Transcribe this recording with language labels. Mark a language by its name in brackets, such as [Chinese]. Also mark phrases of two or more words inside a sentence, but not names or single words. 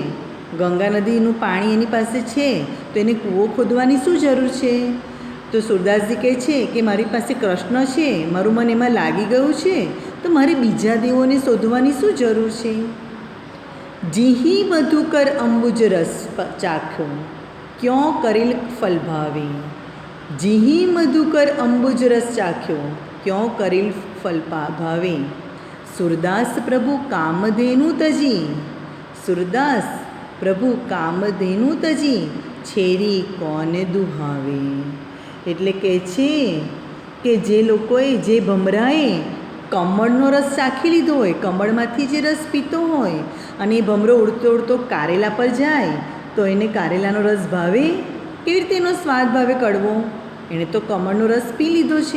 [Gujarati] ગંગા નદીનું પાણી એની પાસે છે તો એને કૂવો ખોદવાની શું જરૂર છે? તો સૂરદાસજી કહે છે કે મારી પાસે કૃષ્ણ છે, મારું મન એમાં લાગી ગયું છે, તો મારે બીજા દેવોને શોધવાની શું જરૂર છે? [Hindi] जीही मधुकर अंबुज रस चाख्यो, ક્यों करिल फल भावे, जीही मधुकर अंबुज रस चाख्यो, क्यों करिल फल भावे. सूरदास प्रभु कामधेनु तजी, सूरदास प्रभु कामधेनु तजी, छेरी कोने दुहावे. [Gujarati] એટલે કહે છે કે જે લોકોએ, જે ભમરાએ કમળનો રસ ચાખી લીધો હોય, કમળમાંથી જે રસ પીતો હોય અને એ ભમરો ઉડતો ઉડતો કારેલા પર જાય તો એને કારેલાનો રસ ભાવે? કેવી રીતે એનો સ્વાદ ભાવે કડવો? એણે તો કમળનો રસ પી લીધો છે.